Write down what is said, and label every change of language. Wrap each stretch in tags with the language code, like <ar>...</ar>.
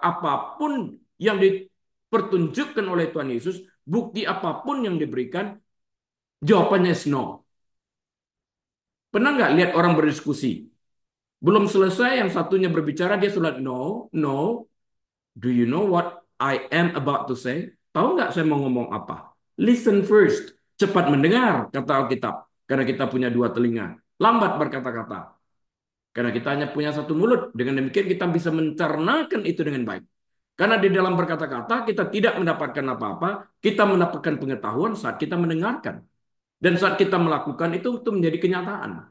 <id>Apapun yang dipertunjukkan oleh Tuhan Yesus, bukti apapun yang diberikan, jawabannya</id> <en>is no.</en> <id>Pernah nggak lihat orang berdiskusi? Belum selesai, yang satunya berbicara, dia sudah</id> <en>no, no. Do you know what I am about to say?</en> <id>Tahu nggak saya mau ngomong apa?</id> <en>Listen first.</en> <id>Cepat mendengar, kata Alkitab. Karena kita punya dua telinga. Lambat berkata-kata. Karena kita hanya punya satu mulut. Dengan demikian kita bisa mencernakan itu dengan baik. Karena di dalam berkata-kata kita tidak mendapatkan apa-apa. Kita mendapatkan pengetahuan saat kita mendengarkan. Dan saat kita melakukan itu menjadi kenyataan.</id>